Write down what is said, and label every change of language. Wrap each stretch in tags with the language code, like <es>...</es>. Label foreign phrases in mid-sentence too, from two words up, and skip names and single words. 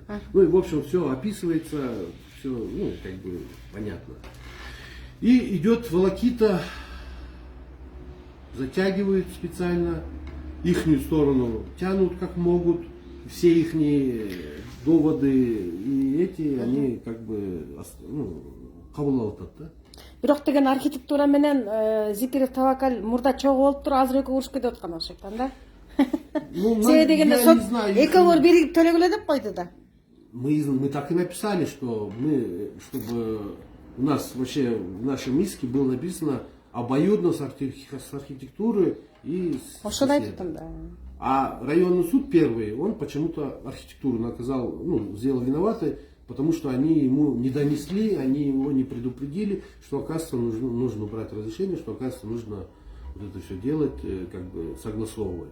<ru>Ну и в общем все описывается, все как бы понятно. И идет волокита, затягивают специально, ихнюю сторону тянут как могут, все ихние доводы и эти, они как бы</ru> <ky>кабыл алат,</ky> <ru>да?</ru> <ky>Бирок деген архитектура менен Зикиров Тавакал мурда чогуу болуп туруп азыр экөө урушуп кетип аткан окшойт да. Себеби дегенде экөөлөр биригип төлөгүлө деп койду да.</ky> <ru>Мы так и написали, что чтобы у нас вообще в нашем иске было написано обоюдно с архитектурой и с соседом. Да. А районный суд первый, он почему-то архитектуру наказал, сделал виноватой, потому что они ему не донесли, они его не предупредили, что, оказывается, нужно брать разрешение, что, оказывается, нужно вот это все делать, как бы согласовывать.</ru>